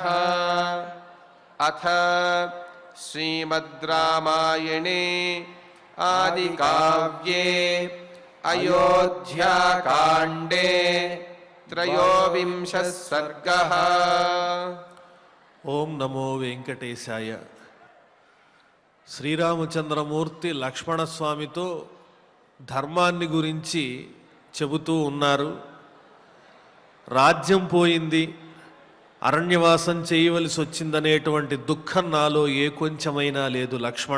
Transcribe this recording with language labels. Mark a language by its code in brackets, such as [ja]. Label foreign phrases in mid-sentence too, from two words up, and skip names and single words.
[sa] अथ श्रीमद् रामायणे आदिकाव्ये अयोध्याकाण्डे त्रयोविंशः सर्गः। ఓం నమో వెంకటేశాయ. [te] శ్రీరామచంద్రమూర్తి లక్ష్మణస్వామితో ధర్మాన్ని గురించి చెబుతూ ఉన్నారు. రాజ్యం పోయింది, అరణ్యవాసం చేయవలసి వచ్చిందనేటువంటి దుఃఖం నాలో ఏ కొంచెమైనా లేదు లక్ష్మణ.